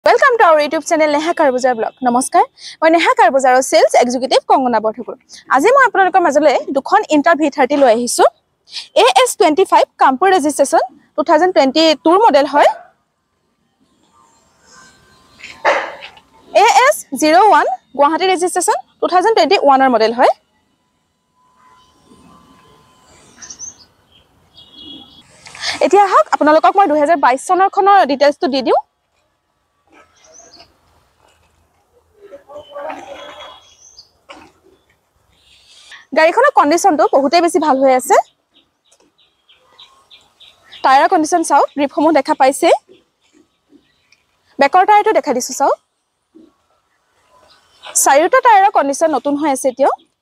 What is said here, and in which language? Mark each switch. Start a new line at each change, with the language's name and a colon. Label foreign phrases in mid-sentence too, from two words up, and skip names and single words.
English: Welcome to our YouTube channel Neha Karbuzar Blog. Namaskar.
Assamese: Moi Neha Karbuzar
English: Sales Executive
Assamese: Kongona Bothakur. আজি মই আপোনালোকৰ মাজলৈ দুখন Inter V30 লৈ আহিছোঁ. AS25 Kanpur registration 2022 model hoy. AS01 Guwahati registration 2021 model hoy. এতিয়া হ'লে আপোনালোকক মই 2022 চনৰ খনৰ details টো দি দিওঁ. গাড়ীখনৰ কন্ডিশনটো বহুতে বেছি ভাল হৈ আছে
English: tyre condition
Assamese: চাও গ্ৰিপসমূহ দেখা পাইছে বেকৰ টায়াৰটো দেখা দিছো চাও চাৰিটা টায়াৰৰ কন্ডিশন নতুন হৈ আছে এতিয়া